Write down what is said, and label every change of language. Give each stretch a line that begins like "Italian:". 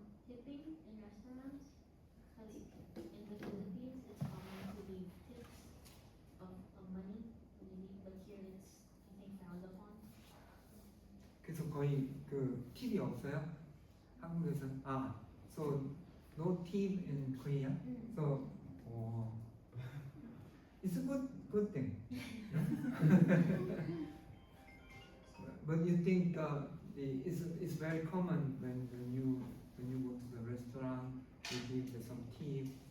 English: Tipping in restaurants, because in the Philippines it's common to leave tips of money when you leave, but here it's I think frowned upon.
Korean: 그래서 거의 그 팁이 없어요?
English: 한국에서는 so no tip in Korea. So it's a good thing. But you think it's very common when you go to the restaurant, you give some tip.